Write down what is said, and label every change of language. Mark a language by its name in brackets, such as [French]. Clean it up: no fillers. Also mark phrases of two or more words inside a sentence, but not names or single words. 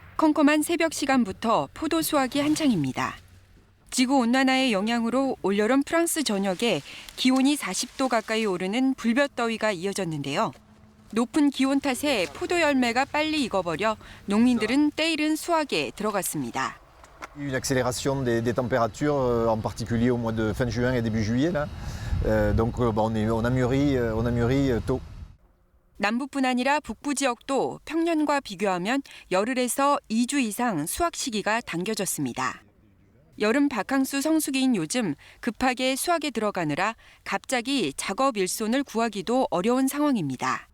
[Korean] 컴컴한 새벽 시간부터 포도 수확이 한창입니다. 지구온난화의 영향으로 올여름 프랑스 전역에 기온이 40도 가까이 오르는 불볕더위가 이어졌는데요. 높은 기온 탓에 포도 열매가 빨리 익어버려 농민들은 때이른 수확에 들어갔습니다. [French] Une accélération des températures, en particulier au mois de fin juin et début juillet. Là. Donc on a mûri tôt. [Korean] 남부뿐 아니라 북부 지역도 평년과 비교하면 열흘에서 2주 이상 수확 시기가 당겨졌습니다. 여름 바캉스 성수기인 요즘 급하게 수확에 들어가느라 갑자기 작업 일손을 구하기도 어려운 상황입니다.